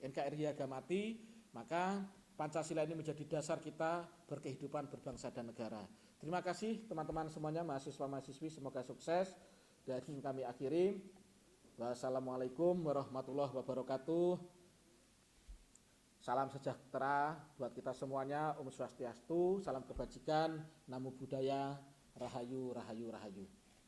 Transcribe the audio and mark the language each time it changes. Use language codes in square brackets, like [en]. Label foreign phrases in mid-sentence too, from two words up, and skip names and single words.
[id] NKRI harga mati, maka Pancasila ini menjadi dasar kita berkehidupan, berbangsa dan negara. Terima kasih teman-teman semuanya, mahasiswa-mahasiswi, semoga sukses. Dan kami akhiri. [ar] والسلام عليكم ورحمة الله وبركاته. [id] Salam sejahtera buat kita semuanya, [sa] Om Swastiastu, [id] salam kebajikan, [pi] Namo Buddhaya, [id] Rahayu, Rahayu, Rahayu.